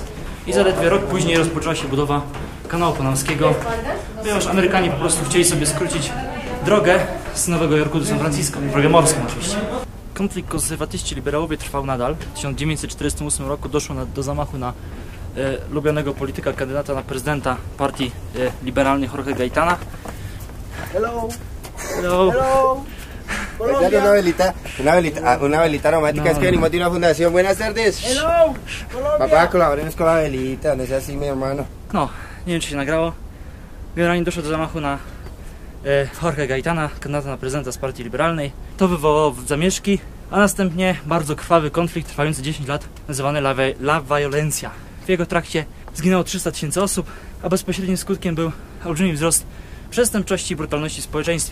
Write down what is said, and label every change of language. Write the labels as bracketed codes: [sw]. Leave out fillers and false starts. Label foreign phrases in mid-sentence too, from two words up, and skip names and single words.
[pl] I zaledwie rok później rozpoczęła się budowa kanału panamskiego, ponieważ Amerykanie po prostu chcieli sobie skrócić drogę z Nowego Jorku do San Francisco, drogę morską oczywiście. Konflikt konserwatyści-liberałowie trwał nadal. W 1948 roku doszło do zamachu na lubianego polityka, kandydata na prezydenta partii liberalnej Jorge Gaitana. [en] Hello. Hello. Hello. [es] Una velita aromática, No. es que venimos de una fundación. Buenas tardes. [en] Hello. [es] Papá, colaboremos con la velita, no es así, mi hermano. [pl] No, nie wiem czy się nagrało. Generalnie doszło do zamachu na Jorge Gaitana, kandydata na prezydenta z partii liberalnej. To wywołało zamieszki, a następnie bardzo krwawy konflikt trwający 10 lat, nazywany La Violencia. W jego trakcie zginęło 300 000 osób, a bezpośrednim skutkiem był olbrzymi wzrost przestępczości i brutalności w społeczeństwie.